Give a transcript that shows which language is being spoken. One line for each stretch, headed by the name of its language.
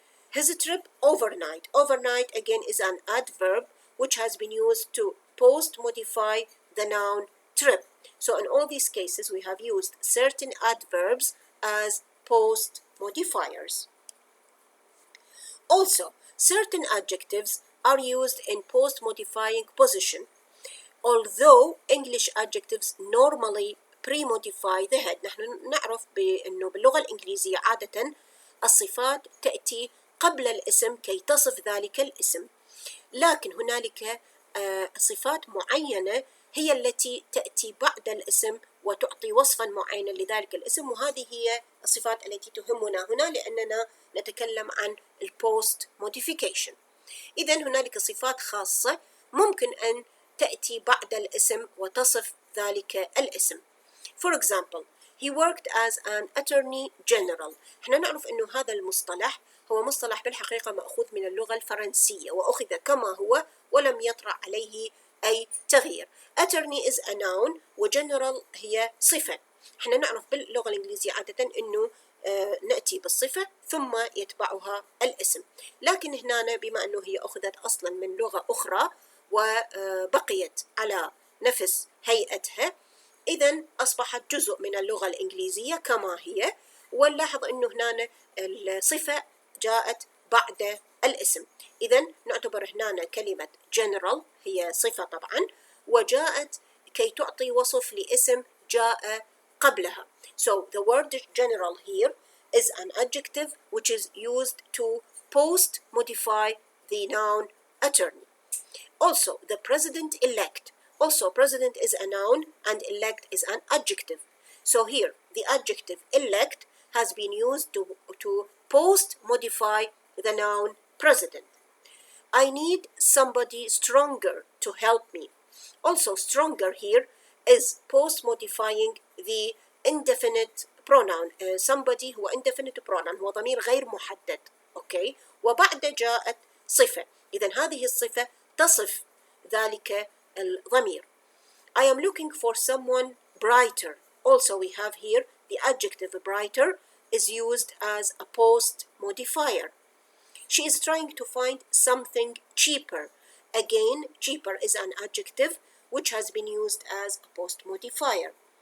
English: His trip overnight, overnight again is an adverb which has been used to post modify the noun trip. So in all these cases we have used certain adverbs as post modifiers. Also, certain adjectives are used in post modifying position. Although English adjectives normally pre-modify the head.
Arabic: نحن نعرف بأنه باللغة الإنجليزية عادة الصفات تأتي قبل الاسم كي تصف ذلك الاسم، لكن هنالك صفات معينة هي التي تأتي بعد الاسم وتعطي وصفا معينا لذلك الاسم، وهذه هي الصفات التي تهمنا هنا لأننا نتكلم عن البوست موديفيكيشن. إذا هنالك صفات خاصة ممكن أن تأتي بعد الاسم وتصف ذلك الاسم.
English: For example, he worked as an attorney general.
Arabic: احنا نعرف انه هذا المصطلح هو مصطلح بالحقيقة مأخوذ من اللغة الفرنسية وأخذ كما هو ولم يطرأ عليه أي تغيير.
English: attorney is a noun وgeneral
Arabic: هي صفة. احنا نعرف باللغة الإنجليزية عادة انه نأتي بالصفة ثم يتبعها الاسم، لكن هنا بما أنه هي أخذت أصلا من لغة أخرى وبقيت على نفس هيئتها، إذن أصبحت جزء من اللغة الإنجليزية كما هي، ونلاحظ أنه هنا الصفة جاءت بعد الاسم. إذن نعتبر هنا كلمة general هي صفة طبعا، وجاءت كي تعطي وصف لاسم جاء قبلها.
English: So the word general here is an adjective which is used to post-modify the noun attorney. Also, the president-elect. Also, president is a noun and elect is an adjective. So here, the adjective elect has been used to post-modify the noun president. I need somebody stronger to help me. Also, stronger here is post-modifying the indefinite pronoun.
Arabic: Somebody هو indefinite pronoun هو ضمير غير محدد. Okay? وبعد جاءت صفة. إذن هذه الصفة تصف ذلك الضمير.
English: I am looking for someone brighter. Also we have here the adjective brighter is used as a post modifier. She is trying to find something cheaper. Again, cheaper is an adjective which has been used as a post modifier.